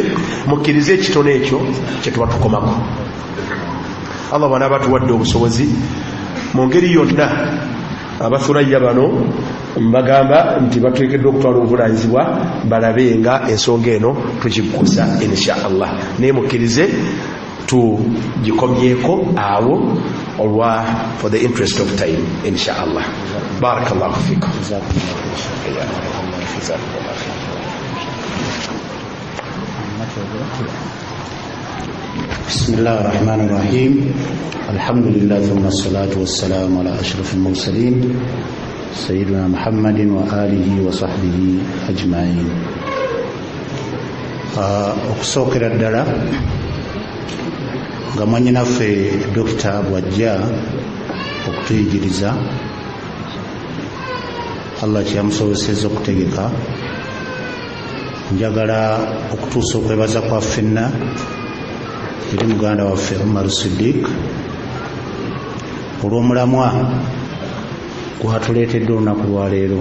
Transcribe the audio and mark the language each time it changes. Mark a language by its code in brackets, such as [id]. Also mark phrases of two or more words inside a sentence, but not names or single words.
[lg] Mukkirize ekitono ekyo kyetuba tukomako. Allah bw'anaaba tuwadde obusobozi mu ngeri yonna, abathuraya bano mbagamba nti bateekeddwa okutwala obuvunanyizibwa balabe nga ensonga eno tugikusa [ar] إن شاء الله. [lg] Naye mukkirize tugikomyeko awo olwa [en] for the interest of time [ar] إن شاء الله. بارك الله فيكم. بسم الله الرحمن الرحيم. الحمد لله ثم الصلاة والسلام على أشرف المرسلين سيدنا محمد وآله وصحبه أجمعين. [lg] okusookera ddala nga mwannyinaffe Dr. bwajja okutuyigiriza, Allah kyamusobozesezza okutegeka, njagala okutuusa okwebaza kwa ffenna eri muganda waffe Umar Siddiq olw'omulamwa gwatuleetedde olunaku lwaleero.